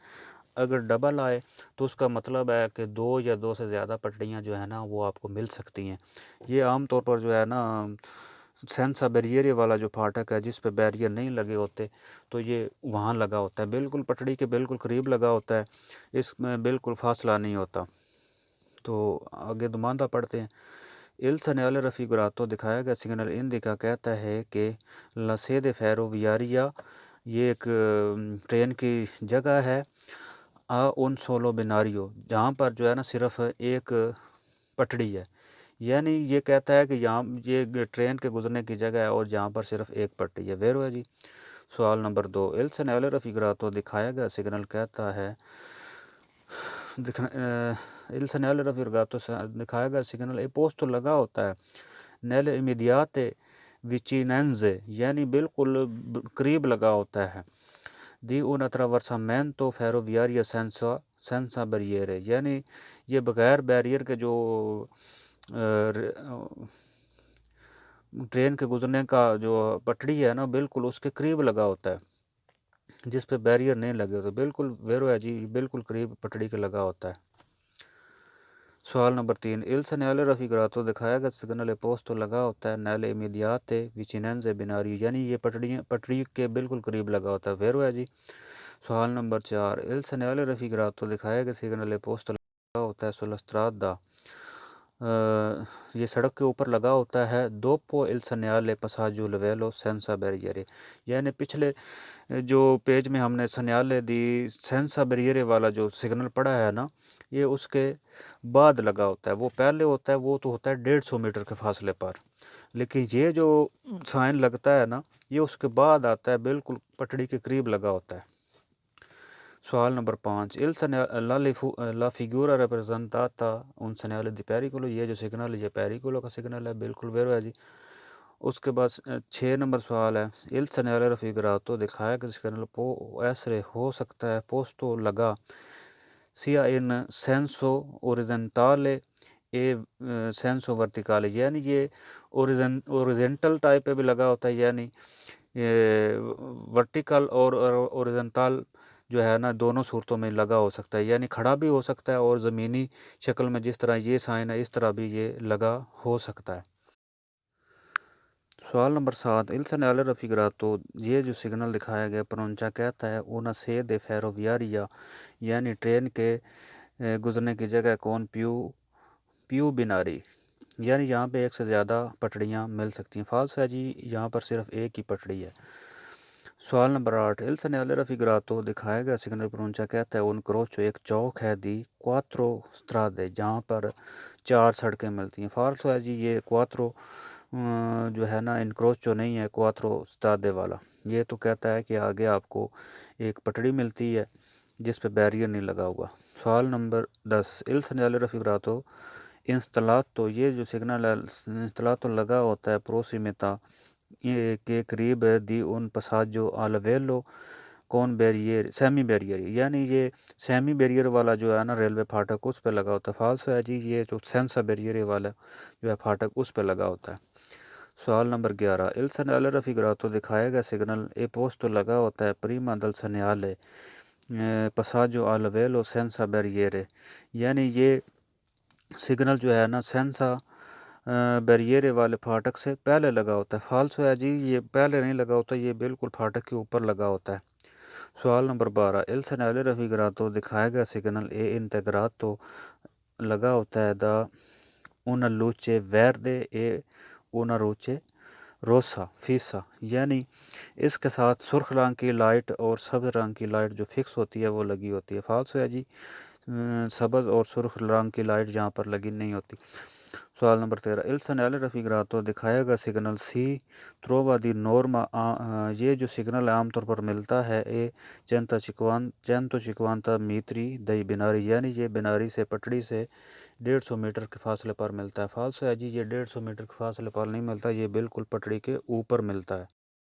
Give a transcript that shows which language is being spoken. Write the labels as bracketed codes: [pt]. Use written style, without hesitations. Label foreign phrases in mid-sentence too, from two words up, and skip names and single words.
[ur] اگر ڈبل آئے تو اس کا مطلب ہے کہ 2 یا 2 سے زیادہ پٹڑیاں جو ہے نا وہ آپ کو مل سکتی ہیں. یہ عام طور پر جو ہے نا [it] senza barriere [ur] والا جو پھاٹک ہے جس پہ بیریئر نہیں لگے ہوتے تو یہ وہاں لگا ہوتا ہے، بالکل پٹڑی کے بالکل قریب لگا ہوتا ہے، اس میں بالکل فاصلہ نہیں ہوتا. تو آگے دماندہ پڑھتے ہیں. [it] il segnale raffigurato [ur] دکھایا گیا سگنل انڈیکا کہتا ہے کہ [it] la sede ferroviaria [ur] یہ ایک ٹرین کی جگہ ہے [it] un solo binario [ur] جہاں پر جو ہے نا صرف ایک پٹڑی ہے. یعنی یہ کہتا ہے کہ یہاں یہ ٹرین کے گزرنے کی جگہ ہے اور جہاں پر صرف ایک پٹڑی ہے. ویرو ہے جی. سوال نمبر 2، [it] il segnale raffigurato [ur] دکھایا گیا سگنل کہتا ہے [it] il segnale raffigurato [ur] دکھایا گیا سگنل اے پوسٹ لگا ہوتا ہے [it] nelle immediate vicinanze [ur] یعنی بالکل قریب لگا ہوتا ہے [it] di un attraversamento ferroviario senza barriere، [ur] یعنی یہ بغیر بیریئر کے جو ٹرین کے گزرنے کا جو پٹڑی ہے نا بالکل اس کے قریب لگا ہوتا ہے جس پہ بیریئر نہیں لگے ہوتے. بالکل ویرو ہے جی، بالکل قریب پٹڑی کے لگا ہوتا ہے. سوال نمبر 3، [it] il segnale raffigurato [ur] دکھایا گیا سگنل پوسٹ لگا ہوتا ہے [it] nelle immediate vicinanze binario [ur] یعنی یہ پٹڑی کے بالکل قریب لگا ہوتا ہے. ویرو ہے جی. سوال نمبر 4، [it] il segnale raffigurato [ur] دکھایا گیا سگنل پوسٹ لگا ہوتا ہے [it] sulla strada [ur] یہ سڑک کے اوپر لگا ہوتا ہے [it] dopo il segnale passaggio livello senza barriere، [ur] یعنی پچھلے جو پیج میں ہم نے [it] segnale di senza barriere [ur] والا جو سگنل پڑھا ہے نا یہ اس کے بعد لگا ہوتا ہے. وہ پہلے ہوتا ہے وہ تو ہوتا ہے 150 میٹر کے فاصلے پر، لیکن یہ جو سائن لگتا ہے نا یہ اس کے بعد آتا ہے، بالکل پٹڑی کے قریب لگا ہوتا ہے. سوال نمبر 5، [it] la figura rappresentata un segnale di pericolo [ur] یہ جو سگنل ہے یہ پیریکولو کا سگنل ہے. بالکل ویرو ہے جی. اس کے بعد 6 نمبر سوال ہے [it] il segnale raffigurato [ur] دکھایا کہ سگنل ایسے ہو سکتا ہے پوسٹو لگا [it] sia in senso orizzontale e senso verticale، [ur] یعنی یہ اوریزنٹل ٹائپ پہ بھی لگا ہوتا ہے، یعنی ورٹیکل اور اوریزنٹل جو ہے نا دونوں صورتوں میں لگا ہو سکتا ہے، یعنی کھڑا بھی ہو سکتا ہے اور زمینی شکل میں جس طرح یہ سائن ہے اس طرح بھی یہ لگا ہو سکتا ہے۔ سوال نمبر 7 [it] il segnale raffigurato [ur] یہ جو سگنل دکھایا گیا پرونچا کہتا ہے [it] una sede ferroviaria [ur] یعنی ٹرین کے گزرنے کی جگہ [it] con più binari, [ur] یعنی یہاں پہ ایک سے زیادہ پٹڑیاں مل سکتی ہیں۔ فالس ہے جی، یہاں پر صرف ایک ہی پٹڑی ہے۔ سوال نمبر 8 [it] il segnale raffigurato [ur] دکھایا گیا سگنل پرونچا کہتا ہے [it] un crocio [ur] ایک چوک ہے [it] di quattro strade [ur] جہاں پر 4 سڑکیں ملتی ہیں۔ فالس ہے جی، یہ quattro جو ہے نا انکروچو نہیں ہے، [it] quattro strade [ur] والا، یہ تو کہتا ہے کہ آگے آپ کو ایک پٹڑی ملتی ہے جس پہ بیریئر نہیں لگا ہوا۔ سوال نمبر 10 [it] il segnale raffigurato installato [ur] یہ جو سگنل ہے installato لگا ہوتا ہے پروسیمیتا کے قریب [it] di un passaggio al velo con barriere semi barriere, [ur] یعنی یہ سیمی بیریئر والا جو ہے نا ریلوے پھاٹک اس پہ لگا ہوتا ہے۔ فالس ہے جی، یہ جو [it] senza barriere [ur] والا جو ہے پھاٹک اس پہ لگا ہوتا ہے۔ سوال نمبر 11 [it] il segnale raffigurato [ur] دکھایا گیا سگنل اے پوسٹو لگا ہوتا ہے [it] prima del segnale passaggio al velo senza barriere، [ur] یعنی یہ سگنل جو ہے نا [it] senza barriere [ur] والے پھاٹک سے پہلے لگا ہوتا ہے۔ فالس ہے جی، یہ پہلے نہیں لگا ہوتا، یہ بالکل پھاٹک کے اوپر لگا ہوتا ہے۔ سوال نمبر 12 [it] il segnale raffigurato [ur] دکھایا گیا سگنل اے integrato لگا ہوتا ہے دا [it] una luce verde e una luce rossa fissa، [ur] یعنی اس کے ساتھ سرخ رنگ کی لائٹ اور سبز رنگ کی لائٹ جو فکس ہوتی ہے وہ لگی ہوتی ہے۔ فالس ہے جی، سبز اور سرخ رنگ کی لائٹ جہاں پر لگی نہیں ہوتی۔ سوال نمبر 13 [it] il segnale raffigurato [ur] دکھایا گیا سگنل [it] si trova di norma [ur] یہ جو سگنل عام طور پر ملتا ہے [it] a 150 metri dai binari, [ur] یعنی یہ بیناری سے پٹڑی سے 150 میٹر کے فاصلے پر ملتا ہے۔ فالس ہے جی، یہ 150 میٹر کے فاصلے پر نہیں ملتا، یہ بالکل پٹڑی کے اوپر ملتا ہے۔